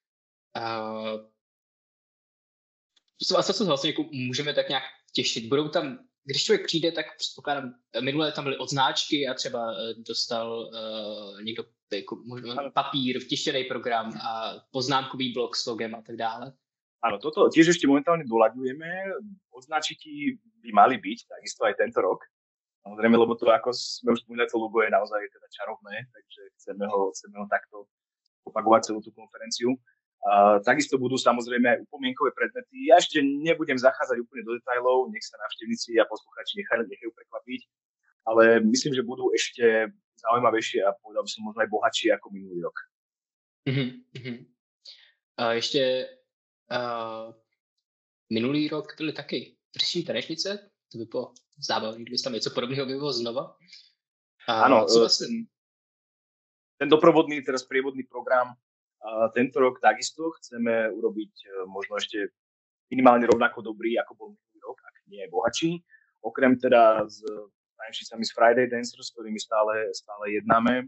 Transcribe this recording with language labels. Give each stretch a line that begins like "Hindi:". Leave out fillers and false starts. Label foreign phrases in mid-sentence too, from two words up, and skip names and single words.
Czech: Co se vlastně jako můžeme tak nějak těšit? Budou tam, když člověk přijde, tak předpokládám, minulé tam byly odznáčky a třeba dostal někdo jako papír, vtištěný program a poznámkový blok s logem a tak dále.
Slovak: Áno, toto tiež ešte momentálne doľaďujeme. Odznáčiky by mali byť, takisto aj tento rok. Samozrejme, lebo to, ako sme už spomínali, to logo je naozaj teda čarovné, takže chceme ho takto opakovať celú tú konferenciu. Takisto budú samozrejme aj upomienkové predmety. Ja ešte nebudem zachádzať úplne do detailov, nech sa návštevníci a posluchači nechajú prekvapiť, ale myslím, že budú ešte zaujímavejšie a povedal by som možno aj bohatšie ako minulý rok.
Czech: Ještě minulý rok byly taky Trší tanečnice, to by bylo zábavné, kdyby tam něco podobného bylo znova.
Slovak: Áno, ten doprovodný, teraz prievodný program tento rok takisto chceme urobiť možno ešte minimálne rovnako dobrý, ako bol minulý rok, ak nie je bohatší. Okrem teda s tanečnicami z Friday Dancers, s ktorými stále jednáme.